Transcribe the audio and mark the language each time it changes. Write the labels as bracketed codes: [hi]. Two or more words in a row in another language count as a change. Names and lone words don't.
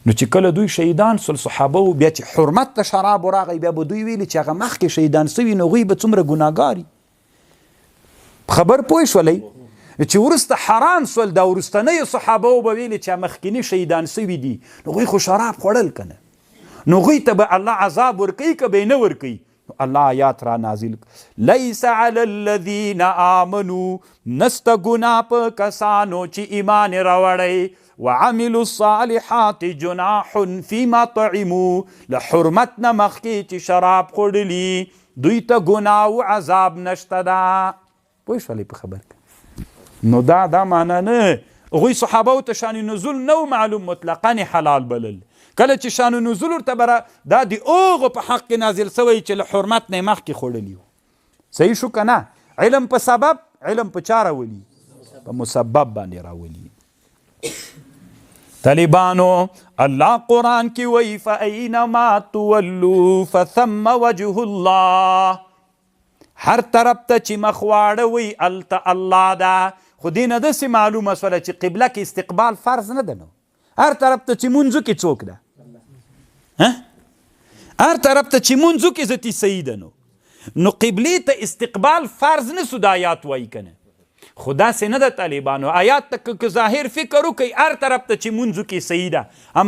[ps] نو چې کله دوی شهیدان سول صحابه بیا چې حرمت ته شراب راغی بیا به دوی ویلي چې هغه مخکې شهیدان سوي نو هغوی به څومره ګناهګار خبر پوه شولی چې وروسته حرام سول دا وروستنیو صحابه به ویلي چې مخکیني شهیدان سوي دي نو هغوی خو شراب خوړل که نه نو هغوی ته به الله عذاب ورکوي که به یې نه ورکوي الله آیات را نازل [ar] لیس علی الذین آمنوا [ps] نسته ګناه په کسانو چې ایمان راوړی [ar] وعملوا الصالحات جناح فيما طعموا [ps] له حرمت نه مخکې چې شراب خوړلي دوی ته ګناه او عذاب نشته ده پوه شولې په خبر کې نو دا معنا نه هغوی صحابو ته شان نزول نو معلوم مطلقا حلال بلل کله چې شان نزول ورته بره دا د اوغو په حق کې نازل سوی چې له حرمت نه مخکې خوړلي صحیح شو که نه علم په سبب علم په چا راولي په مسبب باندې راولي طالبانو الله قرآن کی وی [ar] فَأَيْنَمَا تُوَلُّوا فَثَمَّ وَجْهُ اللَّهِ [ps] هر طرف ته چې مخ واړوي هلته الله ده خو دې نه داسې معلومه شوله چې قبله کې استقبال فرض نه ده نو هر طرف ته چې مونځو کې څوک ده هر طرف ته چې مونځو کې ذاتي صحیح ده نو قبلې ته استقبال فرض نه سو د آیات وایي که نه خو داسې نه ده طالبانو آیات ته که ظاهر فکر وکړئ هر طرف ته چې مونځو کې صحیح ده اما